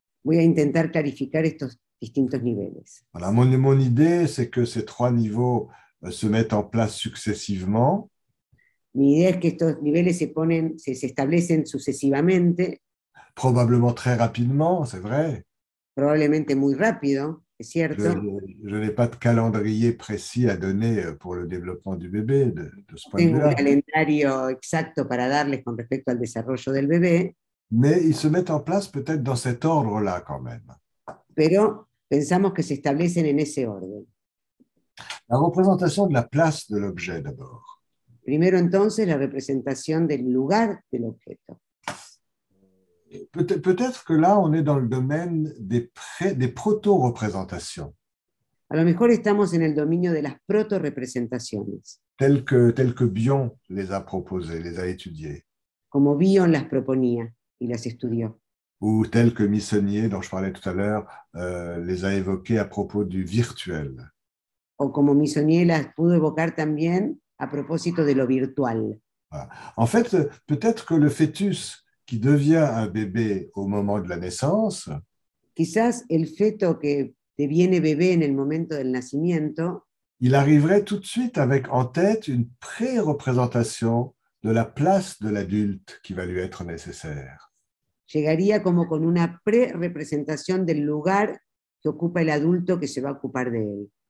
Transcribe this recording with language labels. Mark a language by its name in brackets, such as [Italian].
[Spanish] Voy a intentar clarificar estos distintos niveles. [French] Voilà, mon idée, c'est que ces 3 niveaux se mettent en place successivement. [Spanish] Mi idea es que estos niveles se establecen sucesivamente. [French] Probablement très rapidement, c'est vrai. [Spanish] Probablemente muy rápido, es cierto. [French] Je n'ai pas de calendrier précis à donner pour le développement du bébé de ce point de vue-là. [Spanish] Tengo un calendario exacto para darles con respecto al desarrollo del bebé. [French] Mais ils se mettent en place peut-être dans cet ordre-là quand même. [Spanish] Pero pensamos que se establecen en ese orden. [French] La représentation de la place de l'objet d'abord. [Spanish] Primero entonces la representación del lugar del objeto. [French] Peut-être que là, on est dans le domaine des proto-représentations. [Spanish] A lo mejor estamos en el dominio de las proto-representaciones. [French] Telles que Bion les a proposées, les a étudiées. [Spanish] Como Bion las proponía y las estudió. [French] Ou telles que Missonnier, dont je parlais tout à l'heure, les a évoquées à propos du virtuel. [Spanish] O como Missonnier las pudo evocar también a propósito de lo virtual. [French] Voilà. En fait, peut-être que le fœtus qui devient un bébé au moment de la naissance, [Spanish] quizás el feto que deviene bebé en el momento del nacimiento, [French] il arriverait tout de suite avec en tête une pré-représentation de la place de l'adulte qui va lui être nécessaire. [Spanish] Llegaría como con una pre-representación del lugar que ocupa el adulto que se va a ocupar de él.